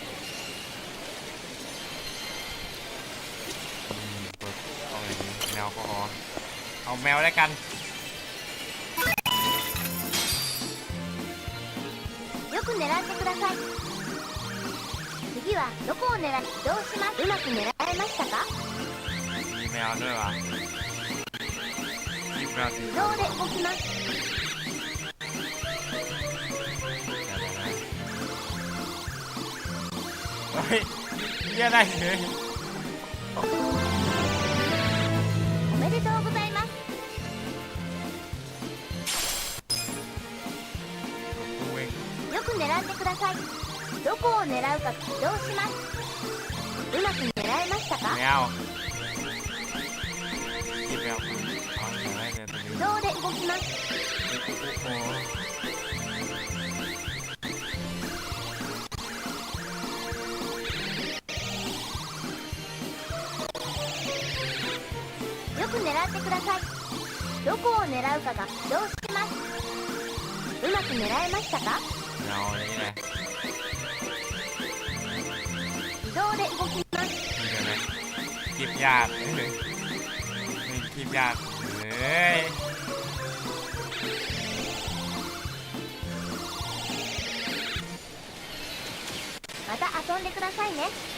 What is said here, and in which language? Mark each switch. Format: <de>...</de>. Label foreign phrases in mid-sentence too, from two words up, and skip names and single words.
<th>กดเอาอะไรดีแมวก็เอาแมวแล้วกัน</th> <ja>よく狙ってください。次はどこを狙いどうしますうまく狙えましたか</ja> <th>มีแมวด้วยวะแมวสี</th> <ja>移動で動きます。</ja> <th>เฮ้ยเยี่ยได้เลย</th> <ja>おめでとうございます。よく狙ってください。どこを狙うか移動します。うまく狙えましたか</ja> <th>แมวที่แมวคุณเอาไหนเนี่ยตัวนี้</th> <ja>移動で動きます。</ja> <th>โอ้</th> <ja>よく狙ってください。どこを狙うかが移動します。うまく狙えましたか</ja> <th>แมวนี่ไง</th> <ja>移動で動きます。</ja> <th>นี่ไงคีบยากเลยคีบยากเลย</th> <ja>また遊んでくださいね。</ja>